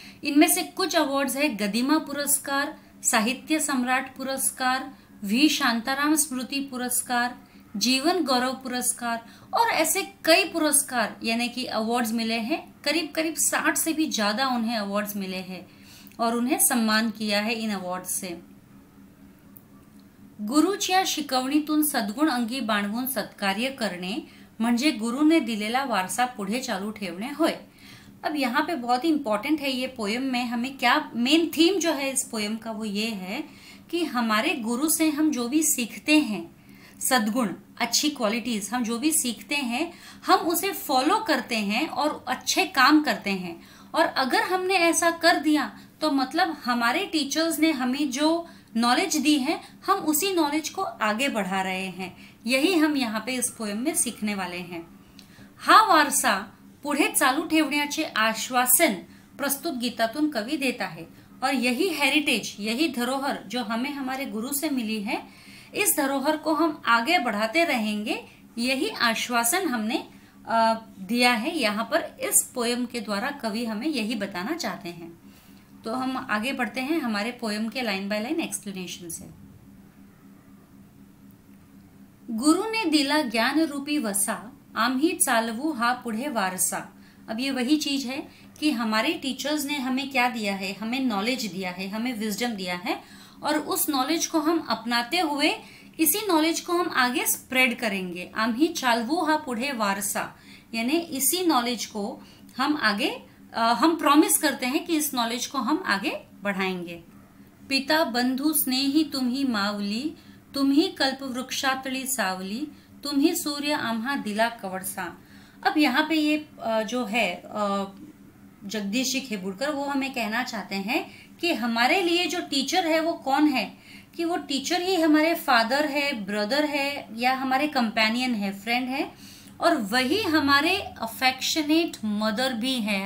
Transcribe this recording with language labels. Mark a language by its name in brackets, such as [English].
[Hindi] इनमें से कुछ अवार्ड्स है गदिमा पुरस्कार, साहित्य सम्राट पुरस्कार, वी शांताराम स्मृति पुरस्कार, जीवन गौरव पुरस्कार और ऐसे कई पुरस्कार यानी कि अवार्ड्स मिले हैं। करीब करीब 60 से भी ज्यादा उन्हें अवार्ड्स मिले हैं और उन्हें सम्मान किया है इन अवार्ड से। [Marathi] गुरुच्या शिकवणीतून सद्गुण अंगी बाणवून सत्कार्य करणे म्हणजे गुरुने दिलेला वारसा पुढे चालू ठेवणे होय। [Hindi] अब यहाँ पे बहुत ही इंपॉर्टेंट है ये पोएम में हमें क्या मेन थीम जो है इस पोएम का वो ये है कि हमारे गुरु से हम जो भी सीखते हैं, सद्गुण, अच्छी क्वालिटीज, हम जो भी सीखते हैं हम उसे फॉलो करते हैं और अच्छे काम करते हैं। और अगर हमने ऐसा कर दिया तो मतलब हमारे टीचर्स ने हमें जो नॉलेज दी है हम उसी नॉलेज को आगे बढ़ा रहे हैं। यही हम यहाँ पे इस पोएम में सीखने वाले हैं। [Marathi] हा वारसा पुढे चालू ठेवण्याचे आश्वासन प्रस्तुत गीतातून कवि [Hindi] देता है और यही हेरिटेज, यही धरोहर जो हमें हमारे गुरु से मिली है, इस धरोहर को हम आगे बढ़ाते रहेंगे, यही आश्वासन हमने दिया है। यहाँ पर इस पोएम के द्वारा कवि हमें यही बताना चाहते हैं। तो हम आगे बढ़ते हैं हमारे पोएम के लाइन बाय लाइन एक्सप्लेनेशन से। [Marathi] गुरु ने दिला ज्ञान रूपी वसा, आम्ही चालवू हा पुढे वारसा। [Hindi] अब ये वही चीज है कि हमारे टीचर्स ने हमें क्या दिया है, हमें नॉलेज दिया है, हमें विजडम दिया है और उस नॉलेज को हम अपनाते हुए इसी नॉलेज को हम आगे स्प्रेड करेंगे। [Marathi] आम्ही चालवू हा पुढे वारसा [Hindi] यानी इसी नॉलेज को हम आगे हम प्रॉमिस करते हैं कि इस नॉलेज को हम आगे बढ़ाएंगे। [Marathi] पिता बंधु स्नेही तुम्ही मावली, तुम्ही कल्पवृक्षातली सावली, तुम्ही सूर्य आम्हा दिला कवडसा। [Hindi] अब यहाँ पे ये जो है जगदीश खेबुड़कर वो हमें कहना चाहते हैं कि हमारे लिए जो टीचर है वो कौन है, कि वो टीचर ही हमारे फादर है, ब्रदर है या हमारे कंपेनियन है, फ्रेंड है और वही हमारे अफेक्शनेट मदर भी है।